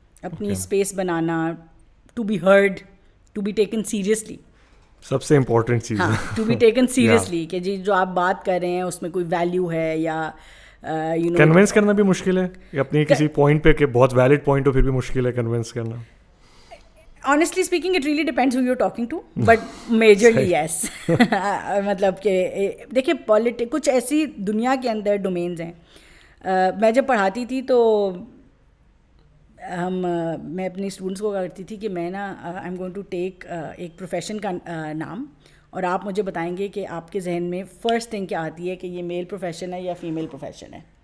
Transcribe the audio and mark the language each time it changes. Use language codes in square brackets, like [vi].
[ur] اپنی space banana, [en] to be heard, to be taken seriously, [ur] سب سے important چیز ہے [en] to be taken seriously, [ur] کہ جی جو آپ بات کر رہے ہیں اس میں کوئی ویلیو ہے, یا کنونس کرنا بھی مشکل ہے اپنی کسی پوائنٹ پہ, کہ بہت ویلڈ پوائنٹ ہو پھر بھی مشکل ہے کنونس کرنا. [en] Honestly speaking, it really depends who you're talking to, but majorly yes. [ur] مطلب کہ دیکھیں, کچھ ایسی دنیا کے اندر ڈومینز ہیں. میں جب پڑھاتی تھی تو میں اپنی اسٹوڈنٹس کو کرتی تھی کہ میں نا [en] I am going to take [ur] ایک پروفیشن کا نام, اور آپ مجھے بتائیں گے کہ آپ کے ذہن میں فرسٹ تھنگ کیا آتی ہے, کہ یہ میل پروفیشن ہے یا فیمیل پروفیشن ہے.